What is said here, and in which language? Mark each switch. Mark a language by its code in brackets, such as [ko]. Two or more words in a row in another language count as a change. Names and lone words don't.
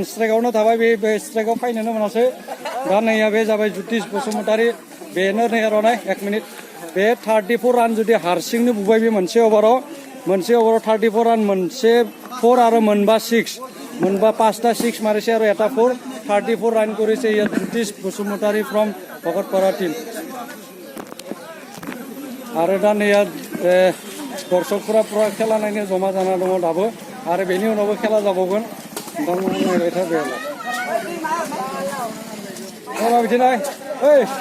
[brx] स्ट्राइकआवनो थाबाय बे स्ट्राइकआव फाइनोनो मोनासै दा नैया बे जाबाय Jyotish Bosumotari बेनो नै रनाय 1 मिनिट बे 34 रान जुदि हारसिंनो बुबाय बे मोनसे ओभाराव 34 रान मोनसे 4 आरो मोनबा 6 मोनबा 5टा 6 मारिसे आरो এটা 4 34 रान [as] কৰিছে ইয়া [brx] Jyotish Bosumotari फ्रम भकतपारा टीम आरो दा नैया दर्शकफोरा पुरा खेला नायनो जमा जाना दङ दाबो आरो बेनि उनावबो खेला जाबावगोन नोंथांमोना नायबाय था बेला बिदिनो ओइ